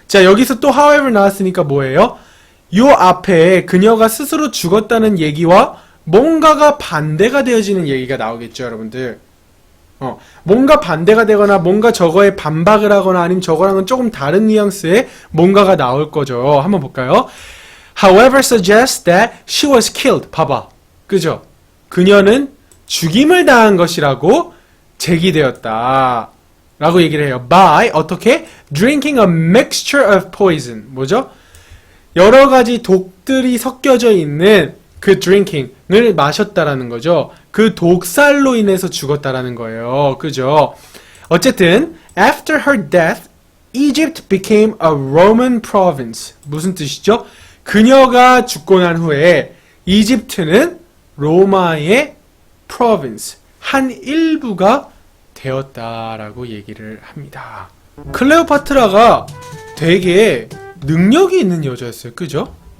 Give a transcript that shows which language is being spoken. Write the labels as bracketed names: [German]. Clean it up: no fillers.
[Korean] 자, 여기서 또 however 나왔으니까 뭐예요? 요 앞에 그녀가 스스로 죽었다는 얘기와 뭔가가 반대가 되어지는 얘기가 나오겠죠, 여러분들. 뭔가 반대가 되거나 뭔가 저거에 반박을 하거나 아니면 저거랑은 조금 다른 뉘앙스의 뭔가가 나올 거죠. 한번 볼까요? [English] However suggests that she was killed. [Korean] 봐봐. 그죠? 그녀는 죽임을 당한 것이라고 제기되었다. 라고 얘기를 해요. By, 어떻게? [English] Drinking a mixture of poison. [Korean] 뭐죠? 여러 가지 독들이 섞여져 있는 그 drinking을 마셨다라는 거죠. 그 독살로 인해서 죽었다라는 거예요. 그죠? [English] 어쨌든, after her death, Egypt became a Roman province. [Korean] 무슨 뜻이죠? 그녀가 죽고 난 후에 이집트는 로마의 province, 한 일부가 되었다라고 얘기를 합니다. 클레오파트라가 되게 능력이 있는 여자였어요. 그죠?